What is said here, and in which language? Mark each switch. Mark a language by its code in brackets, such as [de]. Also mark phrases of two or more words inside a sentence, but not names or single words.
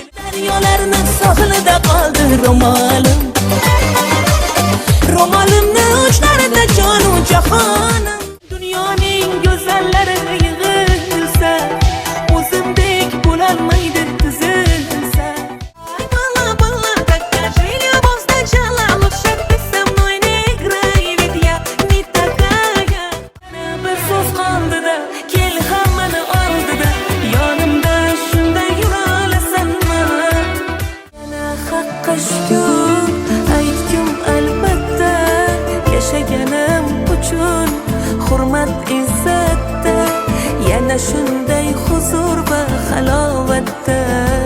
[uz] Daryolarning sohilida qoldi ro'molim, ro'molimni uchlarida jonu jahonim. Dunyoning go'zallari yig'ilsa, o'zimdek bo'lolmaydi tizilsa. Ay bala bala, [ru] покажи любовь сначала, лучше ты со мной не играй, ведь я не такая. [uz] Bir so'z qoldida, kel hammani oldida, yonimda shunday yura olasanmi? Yana haqqa shukr aytgum albatta, yashaganim uchun hurmat izzatda, yana shunday huzur va halovatda.